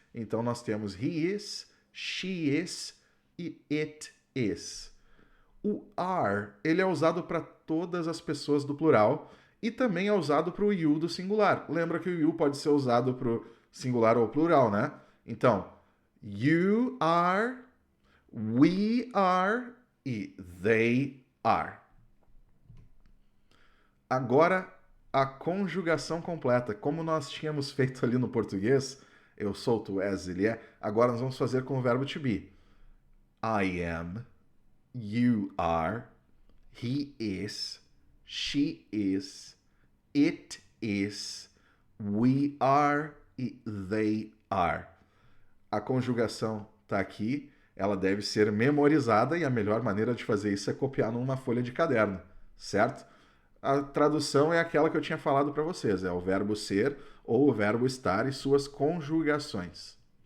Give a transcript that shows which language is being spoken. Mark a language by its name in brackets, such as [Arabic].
[Portuguese] Então, nós temos [English] he is, she is [Portuguese] e [English] it is. [Portuguese] O are, ele é usado para todas as pessoas do plural e também é usado para o you do singular. Lembra que o you pode ser usado para o singular ou plural, né? Então, [English] you are, we are [Portuguese] e [English] they are. [Portuguese] Agora, a conjugação completa. Como nós tínhamos feito ali no português, eu sou, tu és, ele é, agora nós vamos fazer com o verbo to be. [English] I am, you are, he is, she is, it is, we are [Portuguese] e [English] they are. [Portuguese] A conjugação está aqui, ela deve ser memorizada e a melhor maneira de fazer isso é copiar numa folha de caderno, certo? A tradução é aquela que eu tinha falado para vocês, é o verbo ser ou o verbo estar e suas conjugações.